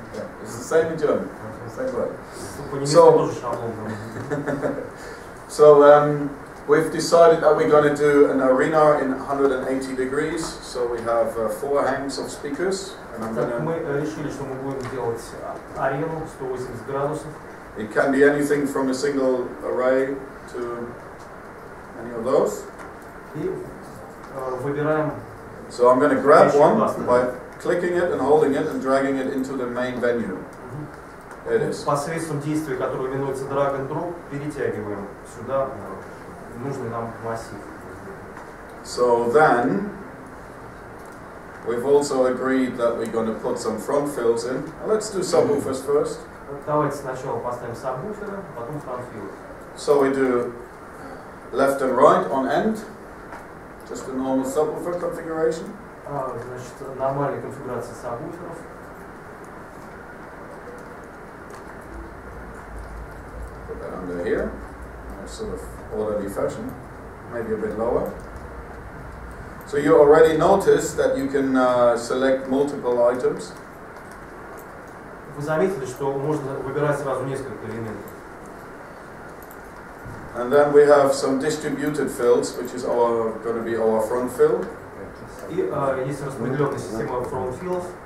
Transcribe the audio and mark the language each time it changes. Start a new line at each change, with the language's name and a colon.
English: Yeah, it's the same in German. Same word.
Russian: По-немецки тоже шаблон.
English: So we've decided that we're going to do an arena in 180 degrees. So we have 4 hangs of speakers. And I'm gonna,
Russian: мы решили, что мы будем делать арену 180 градусов.
English: It can be anything from a single array to any of those.
Russian: И выбираем.
English: So I'm going to grab one by clicking it and holding it and dragging it into the main venue. There it is.
Russian: Посредством действия, которое именуется drag and drop, перетягиваем сюда нужный нам массив.
English: So then we've also agreed that we're going to put some front fills in. Let's do subwoofers first.
Russian: Давайте сначала поставим сабвуферы, потом фронтфилы.
English: So we do left and right on end, just a normal subwoofer configuration.
Russian: Значит, нормальная конфигурация сабвуферов.
English: Put that under here, in a sort of orderly fashion, maybe a bit lower. So you already noticed that you can select multiple items.
Russian: Вы заметили, что можно выбирать сразу несколько элементов.
English: And then we have some distributed fills, which is going to be our front fill.
Russian: И есть распределенная система front fills.